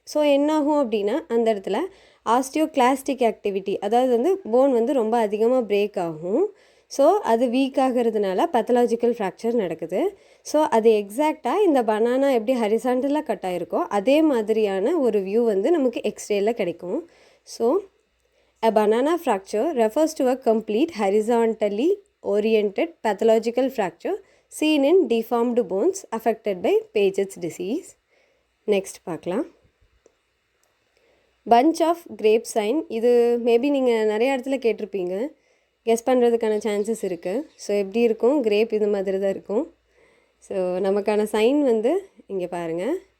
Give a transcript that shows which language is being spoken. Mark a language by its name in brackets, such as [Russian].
[Tamil] So என்னாகும் அப்படின்னா, அந்த இடத்துல ஆஸ்டியோகிளாஸ்டிக் ஆக்டிவிட்டி, அதாவது வந்து போன் வந்து ரொம்ப அதிகமாக பிரேக் ஆகும். ஸோ அது வீக் ஆகிறதுனால பேத்தலாஜிக்கல் ஃப்ராக்சர் நடக்குது. ஸோ அது எக்ஸாக்டாக இந்த பனானா எப்படி ஹரிசாண்டலாக கட் ஆகிருக்கோ அதே மாதிரியான ஒரு வியூ வந்து நமக்கு எக்ஸ்ரேல கிடைக்கும். [English] So a banana fracture refers to a complete horizontally oriented pathological fracture seen in deformed bones affected by Paget's disease. [Tamil] Next பார்க்கலாம். bunch of grape sign. இது மேபி நீங்கள் நிறைய இடத்துல கேட்டிருப்பீங்க, கெஸ் பண்ணுறதுக்கான சான்சஸ் இருக்குது. ஸோ எப்படி இருக்கும்? கிரேப் இது மாதிரி தான் இருக்கும். ஸோ நமக்கான சைன் வந்து இங்கே பாருங்கள்.